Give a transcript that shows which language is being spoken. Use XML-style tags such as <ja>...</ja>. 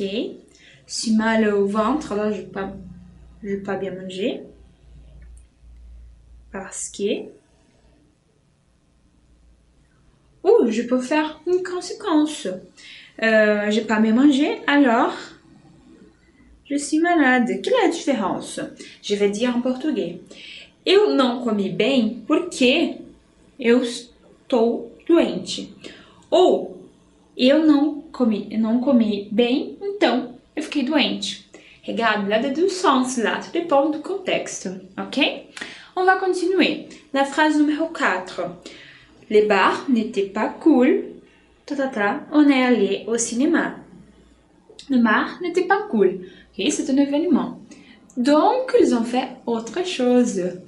<fr>Je suis mal au ventre, alors je n'ai pas bien mangé parce que... Ou je peux faire une conséquence. J'ai pas bien mangé, alors je suis malade. Quelle est la différence? Je vais dire en portugais.</fr> <pt>Eu não comi bem porque eu estou doente. Ou eu não comi bem, então eu fiquei doente.</pt> <fr>Regarde la déduction là, tout dépend du contexte, ok? On va continuer. La phrase numéro 4. Les bars n'étaient pas cool. On est allé au cinéma. Le bar n'était pas cool. Okay, c'est un événement. Donc, ils ont fait autre chose.</fr>